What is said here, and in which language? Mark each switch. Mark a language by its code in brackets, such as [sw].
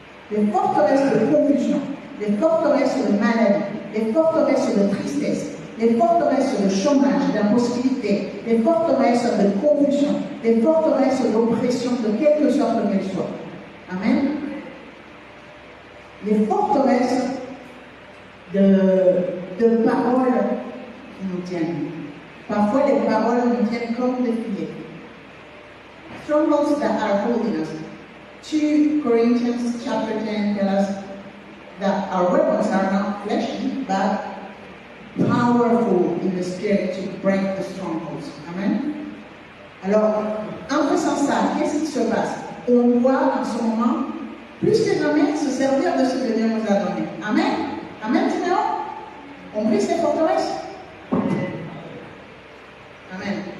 [fr] Les forteresses de confusion, les forteresses de maladie, les forteresses de tristesse, les forteresses de chômage, d'impossibilité, les forteresses de confusion, les forteresses d'oppression de quelque sorte qu'elles soient. Amen. Les forteresses de paroles qui nous tiennent. Parfois, les paroles nous tiennent comme des filets. [en] Strongholds that are holding us. 2 Corinthians chapter 10 tells us that our weapons are not fleshy, but powerful in the spirit to break the strongholds. Amen. [fr] Alors, en faisant ça, qu'est-ce qui se passe? On doit en ce moment, plus que jamais, se servir de ce que Dieu nous a donné. Amen. Amen, Timéo. On brise les forteresses. Amen.